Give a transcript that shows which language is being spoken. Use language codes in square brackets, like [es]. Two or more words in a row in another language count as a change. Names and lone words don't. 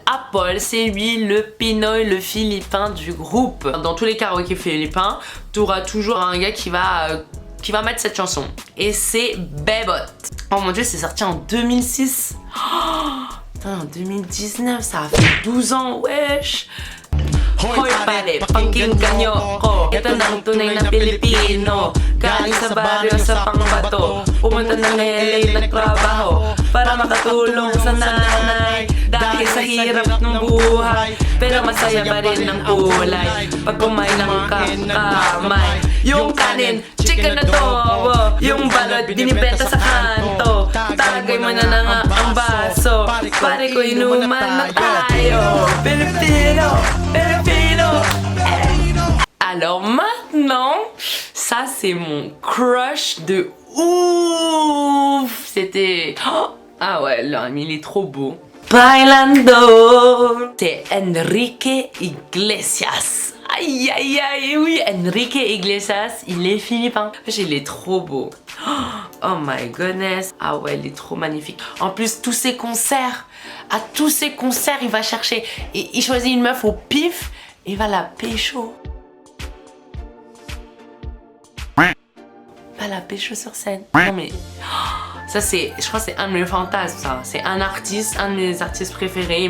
[fr] Apple, c'est lui le Pinoy, le philippin du groupe. Dans tous les karaokés philippins, tu auras toujours un gars qui va mettre cette chanson. Et c'est Bebot. Oh mon dieu, c'est sorti en 2006. Oh, en 2019, ça a fait 12 ans, wesh. [tl] Hoy pare, pangking kanyo ko. Ito na ang tunay na Pilipino. Galing sa baryo sa Pangbato. Pumunta ng LA nagtrabaho para makatulong sa nanay. Dahil sa hirap ng buhay, pero masaya pa rin ang kulay. Pag kumain ng kamay, yung kanin, chicken na tobo. Yung balot, binibenta sa kanto. Tagay mo na nga ang baso. Pare ko inuman na tayo. Filipino, Filipino. [fr] Alors maintenant, ça c'est mon crush de ouf. C'était... Ah ouais, là, il est trop beau. Bailando. C'est Enrique Iglesias. Aïe aïe aïe, oui, Enrique Iglesias, il est philippin. Il est trop beau. [en] Oh my goodness. [fr] Ah ouais, il est trop magnifique. En plus, tous ses concerts, à tous ses concerts, il va chercher. Et il choisit une meuf au pif et il va la pécho. Il va la pécho sur scène. Non mais... Ça c'est, je crois que c'est un de mes fantasmes, ça. C'est un artiste, un de mes artistes préférés.